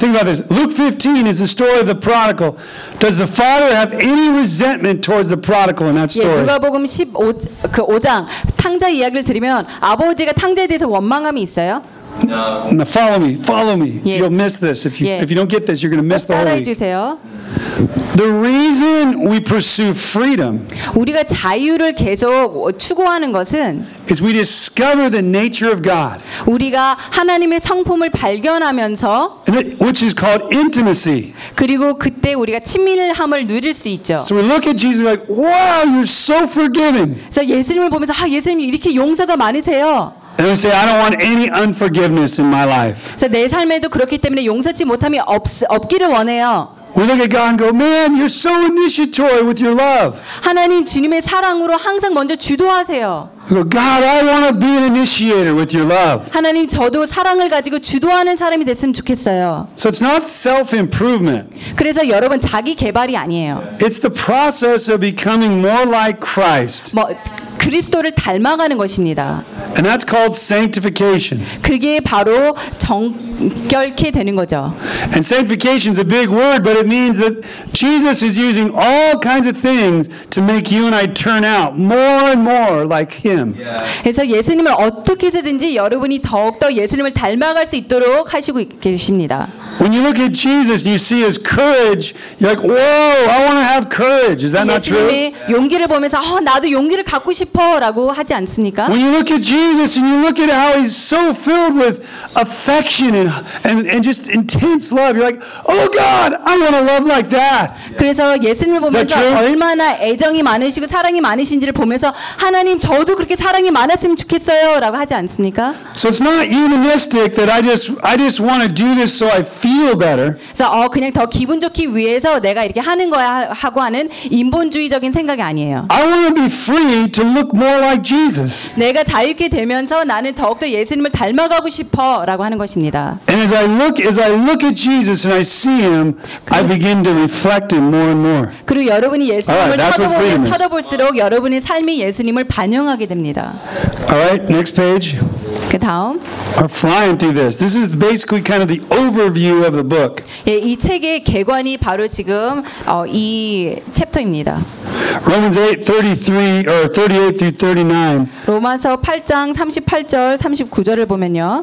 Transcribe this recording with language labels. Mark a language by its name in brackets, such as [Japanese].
[English] Think about this. Luke 15 is the story of the prodigal. Does the father have any resentment towards the prodigal in that story? [Korean] 예, 누가복음 15장 탕자 이야기를 들으면 아버지가 탕자에 대해서 원망함이 있어요? [English] No. Follow me. Follow me. [Korean] 예. [English] You'll miss this if you 예. if you don't get this, you're going to miss the whole. [Korean] 따라해 주세요. [English] The reason we pursue freedom [Korean] 우리가 자유를 계속 추구하는 것은 [English] is we discover the nature of God [Korean] 우리가 하나님의 성품을 발견하면서 [English] which is called intimacy [Korean] 그리고 그때 우리가 친밀함을 누릴 수 있죠. [English] So we look at Jesus like wow you're so forgiving. [Korean] 그래서 예수님을 보면서 아 예수님 이렇게 용서가 많으세요. [English] And say, I don't want any unforgiveness in my life. [Korean] 그래서 내 삶에도 그렇기 때문에 용서치 못함이 없기를 원해요. [English] We look at God and go, man, you're so initiatory with your love. [Korean] 하나님 주님의 사랑으로 항상 먼저 주도하세요. [English] God, I want to be an initiator with your love. [Korean] 하나님 저도 사랑을 가지고 주도하는 사람이 됐으면 좋겠어요. [English] So it's not self-improvement. [Korean] 그래서 여러분 자기 개발이 아니에요. [English] It's the process of becoming more like Christ. [Korean] 뭐 그리스도를 닮아가는 것입니다. [English] And that's called sanctification. [Korean] 그게 바로 정결케 되는 거죠. [English] And sanctification is a big word, but it means that Jesus is using all kinds of things to make you and I turn out more and more like Him. [Korean] 그래서 예수님을 어떻게든지 여러분이 더욱더 예수님을 닮아갈 수 있도록 하시고 계십니다. [English] When you look at Jesus, you see His courage. You're like, "Whoa, I want to have courage." Is that not true? [Korean] 예수님의 용기를 보면서 나도 용기를 갖고 싶어라고 하지 않습니까? [English] When you look at Jesus and you look at how He's so filled with affection and just intense love, you're like, "Oh God, I want to love like that." [Korean] 그래서 예수님을 보면서 얼마나 애정이 많으시고 사랑이 많으신지를 보면서 하나님 저도 그렇게 사랑이 많았으면 좋겠어요라고 하지 않습니까? [English] So it's not humanistic that I just want to do this so I feel better. [Korean] 그냥 더 기분 좋기 위해서 내가 이렇게 하는 거야 하고 하는 인본주의적인 생각이 아니에요. [English] I want to be free to look more like Jesus. [Korean] 내가 자유케 되면서 나는 더욱더 예수님을 닮아가고 싶어라고 하는 것입니다. [English] And as I look at Jesus and I see him, I begin to reflect him more and more. [Korean] 그리고 여러분이 예수님을 쳐다볼수록 여러분의 삶이 예수님을 반영하게 됩니다. [English] All right, next page. [Korean] 그 다음. [English] Are flying through this. This is basically kind of the overview of the book. [Korean] 예, 이 책의 개관이 바로 지금 이 챕터입니다. [English] Romans 8:33 or 38 through 39. [Korean] 로마서 8장 38절 39절을 보면요.